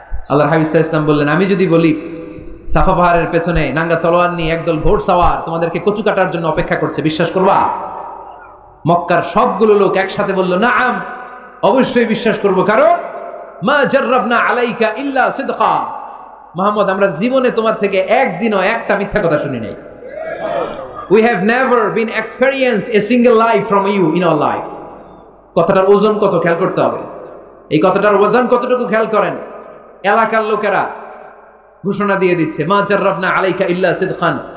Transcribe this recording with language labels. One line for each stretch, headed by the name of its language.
Bangla: আল্লাহর হাবিব সাল্লাল্লাহু আলাইহি ওয়াসাল্লাম বললেন, আমি যদি বলি সাফা পাহাড়ের পেছনে নাঙ্গা তলোয়ার নিয়ে একদল ঘোড়সাওয়ার তোমাদেরকে কচু কাটার জন্য অপেক্ষা করছে, বিশ্বাস করবা? মক্কার সবগুলো লোক একসাথে বলল, নাআম, অবশ্যই বিশ্বাস করব, কারণ
Arabic: মা জাররাবনা আলাইকা ইল্লা সিদকা।
Bangla: মুহাম্মদ, আমরা জীবনে তোমার থেকে একদিনও একটা মিথ্যা কথা শুনি নাই।
English: We have never been experienced a single lie from you in our life.
Bangla: কথাটার ওজন কত খেয়াল করতে হবে। এই কথাটার ওজন কতটুকু খেয়াল করেন। এলাকার লোকেরা ঘোষণা দিয়ে দিচ্ছে,
Arabic: মা জাররাবনা আলাইকা ইল্লা সিদকান।